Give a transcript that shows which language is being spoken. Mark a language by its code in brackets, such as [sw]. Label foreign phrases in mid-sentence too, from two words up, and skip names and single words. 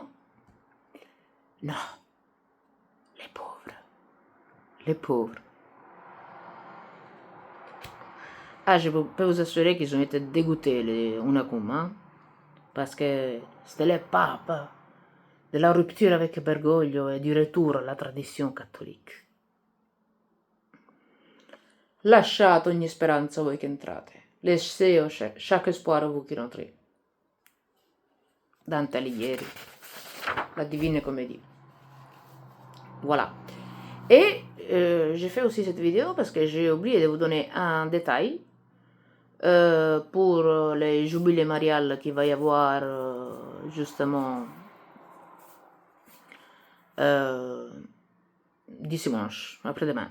[fr] Non, les pauvres. Les pauvres. Ah, je peux vous assurer qu'ils ont été dégoûtés, les Unacum, hein, parce que c'était les papes de la rupture avec Bergoglio et du retour à la tradition cattolique. [it] Lasciate ogni speranza voi che entrate, [fr] laissez chaque espoir a vous qui rentrez. Dante Alighieri, la Divine Comédie. Voilà. Et j'ai fait aussi cette vidéo parce que j'ai oublié de vous donner un détail pour les jubilés mariales qu'il va y avoir justement dimanche, après-demain.